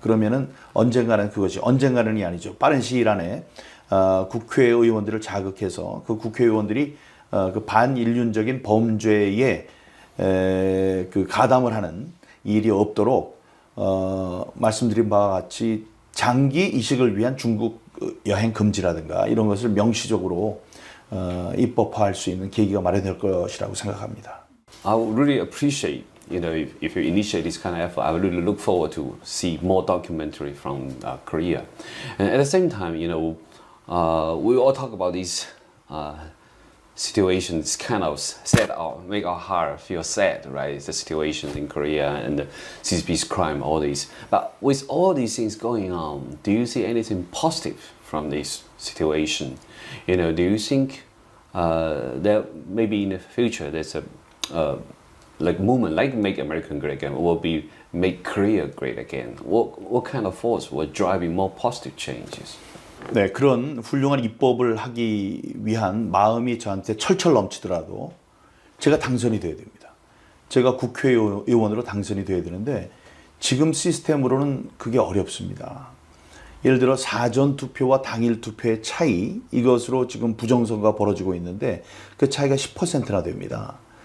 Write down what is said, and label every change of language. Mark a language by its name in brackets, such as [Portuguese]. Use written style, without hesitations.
[Korean] 그러면은 언젠가는 그것이, 언젠가는이 아니죠, 빠른 시일 안에 국회의원들을 자극해서 그 국회의원들이 그 반인륜적인 범죄에 그 가담을 하는 일이 없도록 말씀드린 바와 같이 장기 이식을 위한 중국 여행 금지라든가 이런 것을 명시적으로 입법화할 수 있는 계기가 마련될 것이라고 생각합니다. [English] I would really appreciate, if you initiate this kind of effort. I would really look forward to see more documentary from Korea. And at the same time, we all talk about these situations, kind of sad out, make our heart feel sad, right? The situations in Korea and the CCP's crime, all these. But with all these things going on, do you see anything positive from this situation? Do you think that maybe in the future there's a movement like Make America Great Again will be Make Korea Great Again? What kind of force will drive more positive changes? [Korean] 네, 그런 훌륭한 입법을 하기 위한 마음이 저한테 철철 넘치더라도 제가 당선이 돼야 됩니다. 제가 국회의원으로 당선이 돼야 되는데 지금 시스템으로는 그게 어렵습니다. 예를 들어 사전 투표와 당일 투표의 차이, 이것으로 지금 부정선거가 벌어지고 있는데 그 차이가 10%나 됩니다.